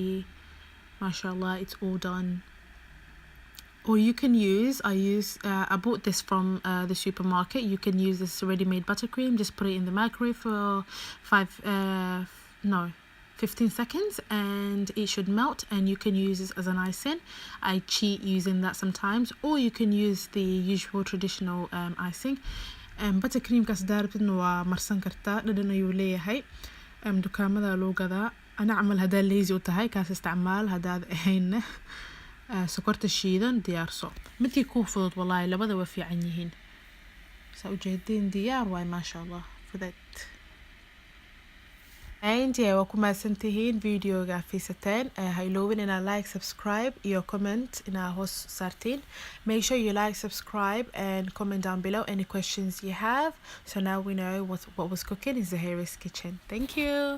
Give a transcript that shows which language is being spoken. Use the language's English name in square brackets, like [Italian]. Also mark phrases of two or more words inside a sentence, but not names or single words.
[English] MashaAllah, it's all done. Or you can use, I bought this from the supermarket. You can use this ready-made buttercream. Just put it in the microwave for 15 seconds and it should melt and you can use this as an icing. I cheat using that sometimes. Or you can use the usual traditional icing. [Somali] buttercream kaas daarabtidna waa marsan kartaa. dhadhan ayuu leeyahay. dukaamada loo gadaa. ana camal hadaa lazy u tahay kaas isticmaal. hadaad ahayna sokorta shiidan diyaarso. midkii kuu fudud wallahi labada waa fiican yihiin. saa ujeedin diyaar waay MashaAllah. Fudud. [English] And yeah, [Somali] waa ku mahadsantihiin videoga fiisateen. ha iloobin inaa like, subscribe iyo comment inaa hoos saartiin. [English] Make sure you like, subscribe and comment down below any questions you have. So now we know what was cooking in Zahira's kitchen. Thank you.